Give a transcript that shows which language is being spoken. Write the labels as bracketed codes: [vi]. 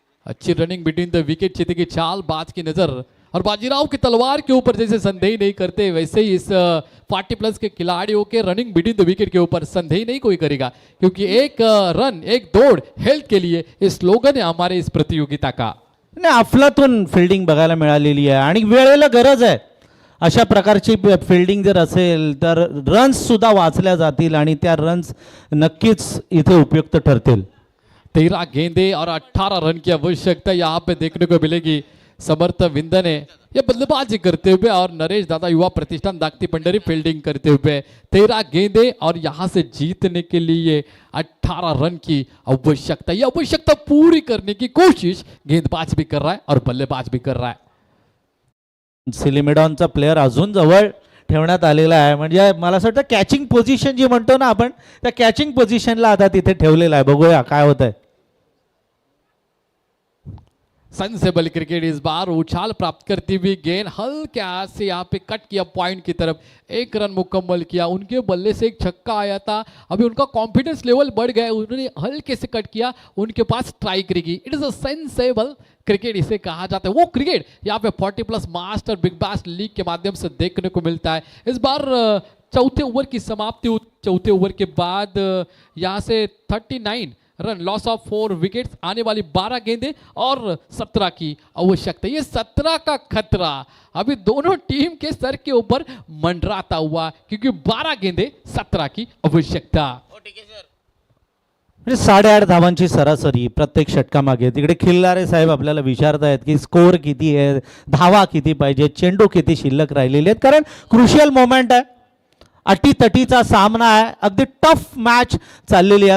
[hi] अच्छी running between the wicket, चिते की चाल, बाज की नजर और बाजीराव की तलवार के ऊपर जैसे संदेह नहीं करते वैसे ही इस 40+ के खिलाड़ियों के रनिंग बिटवीन द विकेट के ऊपर संदेह नहीं कोई करेगा, क्योंकि एक रन एक दौड़ हेल्थ के लिए इस स्लोगन है हमारे इस प्रतियोगिता का। [mr] नाही, अफलातून फिल्डिंग बघायला मिळालेली आहे आणि वेळेला गरज आहे। अशा प्रकारची फिल्डिंग जर असेल तर रन्स सुद्धा वाचल्या जातील आणि त्या रन्स नक्कीच इथे उपयुक्त ठरतील। [hi] 13 गेंदे और 18 रन की आवश्यकता यहाँ पे देखने को मिलेगी। समर्थ विंदने ये बल्लेबाजी करते हुए और नरेश दादा युवा प्रतिष्ठान दागती पंडरी फील्डिंग करते हुए 13 गेंदे और यहाँ से जीतने के लिए 18 रन की आवश्यकता। ये आवश्यकता पूरी करने की कोशिश गेंदबाज भी कर रहा है और बल्लेबाज भी कर रहा है। [mr] सिलिमिडॉनचा प्लेयर अजून जवळ ठेवण्यात आलेला आहे, म्हणजे मला असं वाटतं कॅचिंग पोझिशन जी म्हणतो ना आपण, त्या कॅचिंग पोझिशनला आता तिथे ठेवलेला आहे। बघूया काय होतंय। [hi] सेंसेबल क्रिकेट इस बार उछाल प्राप्त करती हुई गेंद हल्के से यहाँ पे कट किया पॉइंट की तरफ, 1 रन मुकम्मल किया। उनके बल्ले से एक छक्का आया था, अभी उनका कॉन्फिडेंस लेवल बढ़ गया, उन्होंने हल्के से कट किया, उनके पास स्ट्राइक रहेगी। [en] it is a sensible cricket [hi] इसे कहा जाता है, वो क्रिकेट यहाँ पे 40+ मास्टर बिग बैश लीग के माध्यम से देखने को मिलता है। इस बार चौथे ओवर की समाप्ति हुई, चौथे ओवर के बाद यहाँ से 39 रन, लॉस ऑफ 4 विकेट्स, आने वाली 12 गेंदे और 17 की आवश्यकता। ये 17 का खतरा अभी दोनों टीम के सर के ऊपर मंडराता हुआ, क्योंकि 12 गेंदे 17 की आवश्यकता। [mr] म्हणजे 8.5 धावांची सरासरी प्रत्येक षटकामागे। तिकडे खिल्लारे साहेब आपल्याला विचारतायत की स्कोर किती आहे, धावा किती पाहिजे, चेंडू किती शिल्लक राहिलेले आहेत, कारण क्रुशियल मोमेंट आहे, अटीतटीचा सामना आहे, अगदी टफ मॅच चाललेली आहे।